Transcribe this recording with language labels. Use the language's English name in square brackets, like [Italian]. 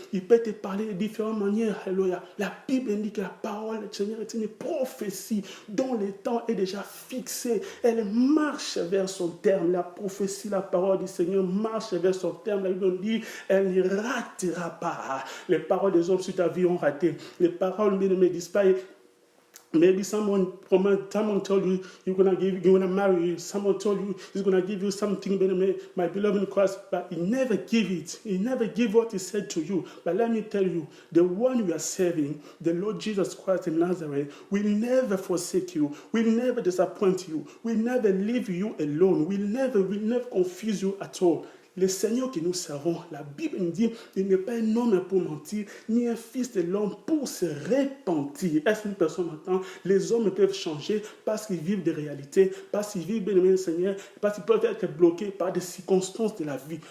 [French] Il peut te parler de différentes manières. Alléluia. La Bible indique que la parole du Seigneur est une prophétie dont le temps est déjà fixé. Elle marche vers son terme. La prophétie, la parole du Seigneur marche vers son terme. La Bible dit, elle ne ratera pas. Les paroles des hommes sur ta vie ont raté. Les paroles, bien-aimé, disparaissent. [English] Maybe someone told you you're gonna marry you. Someone told you he's gonna give you something, my beloved in Christ, but he never give it. He never give what he said to you. But let me tell you, the one you are serving, the Lord Jesus Christ in Nazareth, will never forsake you, will never disappoint you, will never leave you alone, will never confuse you at all. [French] Le Seigneur que nous servons, la Bible nous dit, il n'est pas un homme pour mentir, ni un fils de l'homme pour se repentir. Est-ce qu'une personne entend? Les hommes peuvent changer parce qu'ils vivent des réalités, parce qu'ils vivent, bien aimé le Seigneur, parce qu'ils peuvent être bloqués par des circonstances de la vie.